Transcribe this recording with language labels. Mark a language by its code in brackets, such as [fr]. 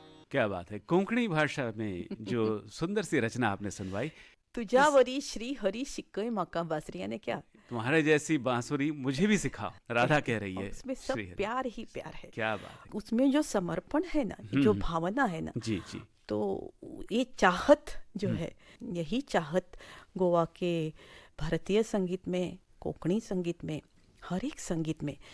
[hi] क्या बात है, कोंकणी भाषा में जो सुंदर सी रचना आपने सुनवाई। [gom] तुझ्यावरी श्री हरी शिकय म्हाका बासरी [hi] यानी क्या, तुम्हारे जैसी बांसुरी मुझे भी सिखाओ, राधा कह रही है। उसमें सब प्यार ही प्यार है। क्या बात है, उसमें जो समर्पण है ना, जो भावना है ना, जी जी, तो ये चाहत जो है, यही चाहत गोवा के भारतीय संगीत में, कोंकणी संगीत में, हर एक संगीत में,